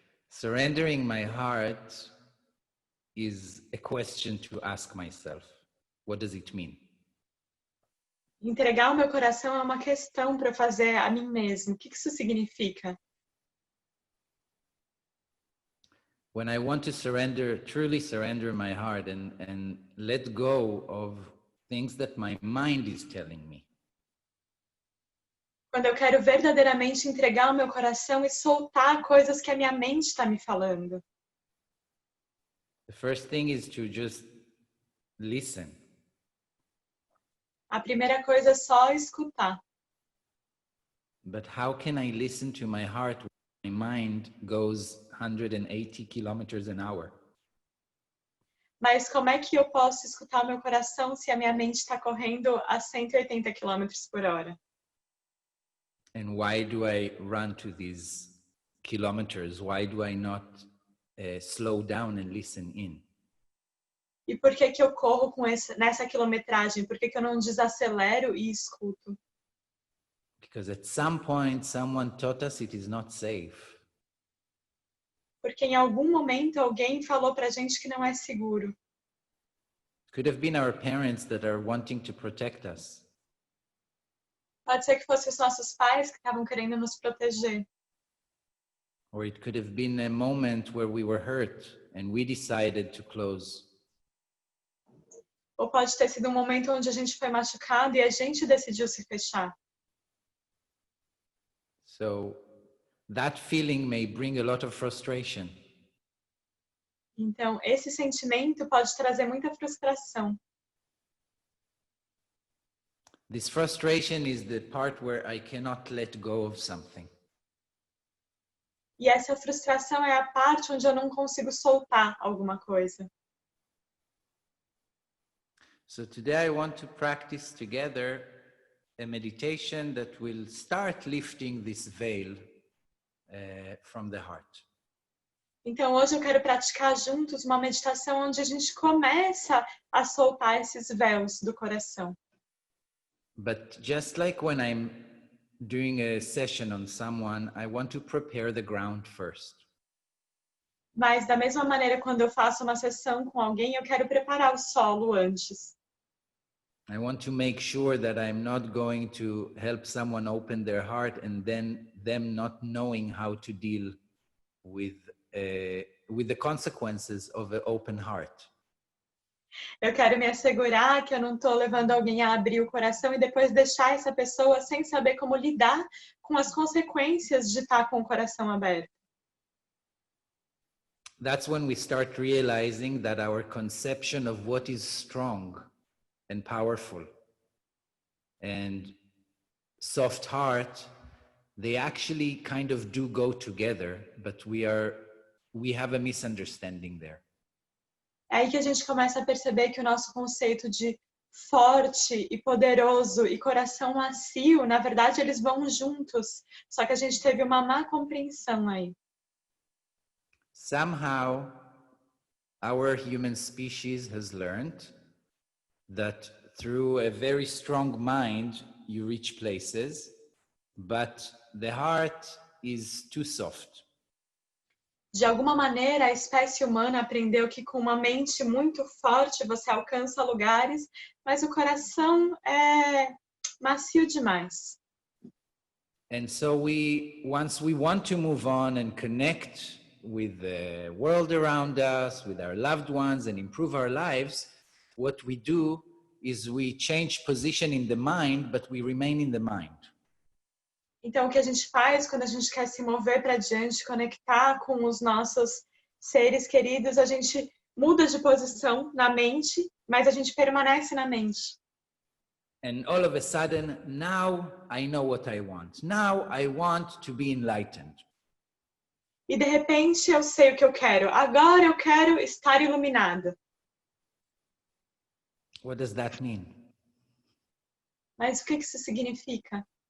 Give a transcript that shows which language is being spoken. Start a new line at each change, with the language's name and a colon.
English: Surrendering my heart is a question to ask myself. What does it mean?
Portuguese: Entregar o meu coração é uma questão para fazer a mim mesmo. O que isso significa?
English: When I want to surrender, truly surrender my heart and let go of things that my mind is telling me.
Portuguese: Quando eu quero verdadeiramente entregar o meu coração e soltar coisas que a minha mente está me falando.
English: The first thing is to just listen.
Portuguese: A primeira coisa é só escutar.
English: But how can I listen to my heart when my mind goes 180 kilometers an hour?
Portuguese: Mas como é que eu posso escutar o meu coração se a minha mente está correndo a 180 km por hora?
English: And why do I run to these kilometers? Why do I not slow down and listen in?
Portuguese: E por que eu corro nessa quilometragem? Por que eu não desacelero e escuto?
English: Because at some point someone taught us it is not safe.
Portuguese: Porque em algum momento alguém falou pra gente que não é seguro.
English: Could have been our parents that are wanting to protect us.
Portuguese: Pode ser que fossem os nossos pais que estavam querendo nos proteger.
English: Or it could have been a moment where we were hurt and we decided to close.
Portuguese: Ou pode ter sido um momento onde a gente foi machucado e a gente decidiu se fechar.
English: So that feeling may bring a lot of frustration.
Portuguese: Então, esse sentimento pode trazer muita frustração.
English: This frustration is the part where I cannot let go of something.
Portuguese: E essa frustração é a parte onde eu não consigo soltar alguma coisa.
English: So today I want to practice together a meditation that will start lifting this veil from the heart.
Portuguese: Então, hoje eu quero praticar juntos uma meditação onde a gente começa a soltar esses véus do coração.
English: But just like when I'm doing a session on someone, I want to prepare the ground first.
Portuguese: Mas da mesma maneira, quando eu faço uma sessão com alguém, eu quero preparar o solo antes.
English: I want to make sure that I'm not going to help someone open their heart and then them not knowing how to deal with the consequences of an open heart.
Portuguese: Eu quero me assegurar que eu não estou levando alguém a abrir o coração e depois deixar essa pessoa sem saber como lidar com as consequências de estar com o coração aberto.
English: That's when we start realizing that our conception of what is strong and powerful and soft heart, they actually kind of do go together, but we have a misunderstanding there.
Portuguese: É aí que a gente começa a perceber que o nosso conceito de forte e poderoso e coração macio, na verdade, eles vão juntos. Só que a gente teve uma má compreensão aí.
English: Somehow, our human species has learned that through a very strong mind, you reach places, but the heart is too soft.
Portuguese: De alguma maneira, a espécie humana aprendeu que com uma mente muito forte você alcança lugares, mas o coração é macio demais.
English: And so once we want to move on and connect with the world around us, with our loved ones, and improve our lives, what we do is we change position in the mind, but we remain in the mind.
Portuguese: Então, o que a gente faz quando a gente quer se mover para diante, conectar com os nossos seres queridos, a gente muda de posição na mente, mas a gente permanece na mente.
English: And all of a sudden, now I know what I want. Now I want to be enlightened.
Portuguese: E de repente eu sei o que eu quero. Agora eu quero estar iluminada.
English: What does that mean?
Portuguese: Mas o que isso significa?